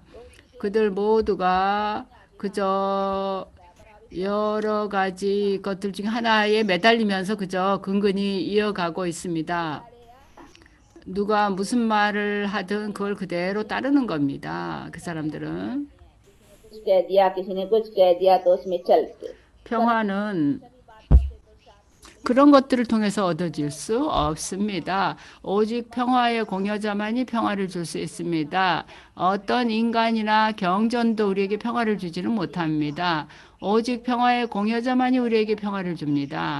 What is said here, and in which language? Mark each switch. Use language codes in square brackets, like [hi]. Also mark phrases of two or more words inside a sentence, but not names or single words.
[ko] 그들 모두가 그저 여러 가지 것들 중 하나에 매달리면서 그저 근근히 이어가고 있습니다. 누가 무슨 말을 하든 그걸 그대로 따르는 겁니다. 그 사람들은. [hi] कुछ कह दिया किसी ने कुछ कह दिया तो उसमें चलते [ko] 평화는 그런 것들을 통해서 얻어질 수 없습니다. 오직 평화의 공여자만이 평화를 줄 수 있습니다. 어떤 인간이나 경전도 우리에게 평화를 주지는 못합니다. 오직 평화의 공여자만이 우리에게 평화를 줍니다.